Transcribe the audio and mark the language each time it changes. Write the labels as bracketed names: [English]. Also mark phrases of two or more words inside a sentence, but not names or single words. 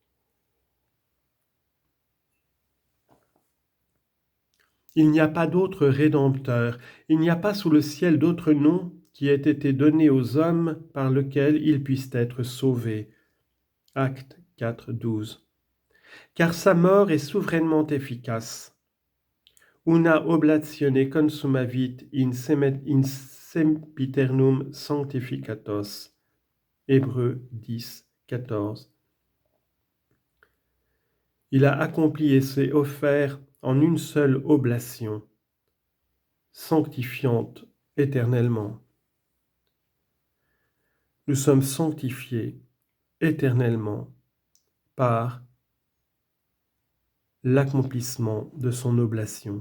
[French] Il n'y a pas d'autre Rédempteur, il n'y a pas sous le ciel d'autre nom qui ait été donné aux hommes par lequel ils puissent être sauvés. Actes 4, 12. Car sa mort est souverainement efficace. [Latin] Una oblatione consumavit in sempiternum sanctificatos. [French] Hébreux 10, 14. Il a accompli et s'est offert en une seule oblation, sanctifiante éternellement. Nous sommes sanctifiés éternellement par l'accomplissement de son oblation.